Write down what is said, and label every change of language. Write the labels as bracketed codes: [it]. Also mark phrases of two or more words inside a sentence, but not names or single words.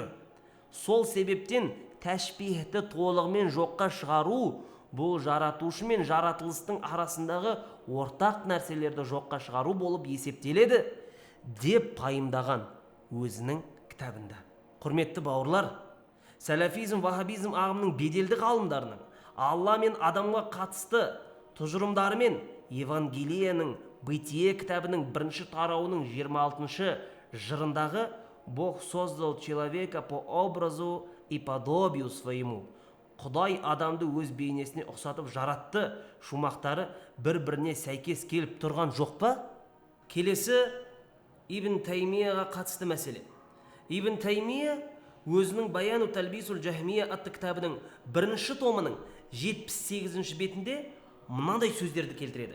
[kk] Сол себептен тәшбихті толығымен жоққа шығару, бұл жаратушы мен жаратылыстың арасындағы ортақ нәрселерді жоққа шығару болып есептеледі, деп пайымдаған өзінің кітабында. Құрметті бауырлар, сәләфизм, вахабизм ағымының беделді ғалымдарының Алла мен адамға қатысты тұжырымдары мен Евангелияның Бытие кітабының 1-ші тарауының 26-шы жырындағы [ru] Бог создал человека по образу и подобию своему. [kk] Құдай адамды өз бейнесіне ұқсатып жаратты шумақтары бір-біріне сәйкес келіп тұрған жоқ па? Келесі Ибн Таймияға қатысты мәселе. Ибн Таймия өзінің Баяну Талбисул Жахмия атты кітабының 1-ші томының 78-ші бетінде мынандай сөздерді келтіреді.